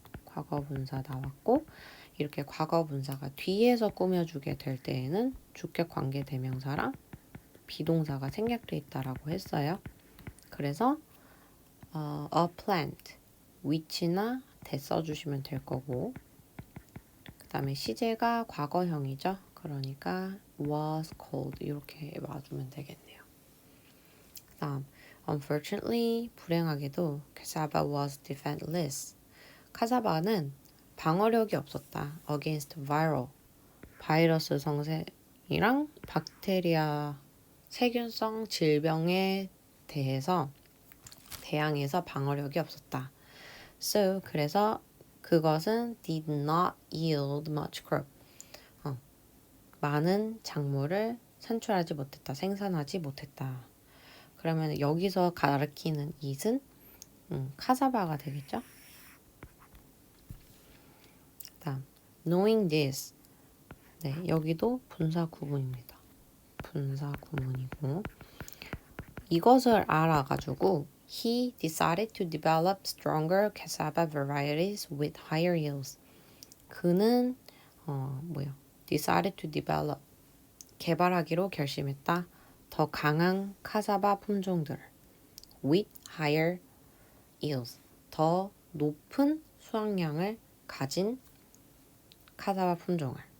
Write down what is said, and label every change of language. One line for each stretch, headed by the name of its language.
Korean: 과거분사 나왔고 이렇게 과거분사가 뒤에서 꾸며주게 될 때에는 주격 관계대명사랑 비동사가 생략돼 있다라고 했어요. 그래서 a plant 위치나 대 써주시면 될 거고 그 다음에 시제가 과거형이죠. 그러니까
English: was cold
Korean: 이렇게 놔주면 되겠네요. 그 다음
English: unfortunately
Korean: 불행하게도
English: cassava was defenseless.
Korean: 카사바는 방어력이 없었다. against viral 바이러스 성생이랑 박테리아 세균성 질병에 대항해서 방어력이 없었다.
English: So
Korean: 그래서 그것은
English: did not yield much crop.
Korean: 많은 작물을 산출하지 못했다. 생산하지 못했다. 그러면 여기서 가리키는 it은 카사바가 되겠죠?
English: 다음 knowing this.
Korean: 네, 여기도 분사 구문입니다. 분사 구문이고 이것을 알아가지고
English: he decided to develop stronger cassava varieties with higher yields.
Korean: 그는
English: decided to develop
Korean: 개발하기로 결심했다. 더 강한 카사바 품종들
English: with higher yields
Korean: 더 높은 수확량을 가진 카사바 품종을.